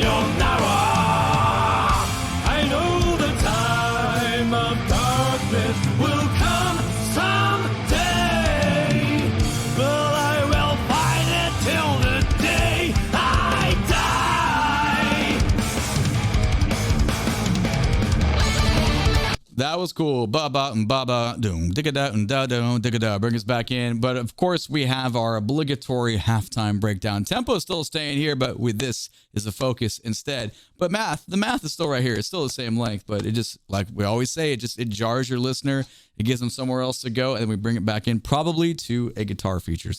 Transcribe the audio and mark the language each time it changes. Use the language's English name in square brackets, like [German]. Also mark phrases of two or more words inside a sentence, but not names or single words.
[English] I know the time of darkness will come someday, but I will fight it till the day I die. That was cool. Ba-ba and ba-ba doom. Digga-da and da-da digga-da. Bring us back in. But of course, we have our obligatory halftime breakdown. Tempo is still staying here, but with this is the focus instead. But the math is still right here. It's still the same length, but it just, like we always say, it jars your listener. It gives them somewhere else to go, and then we bring it back in, probably to a guitar feature.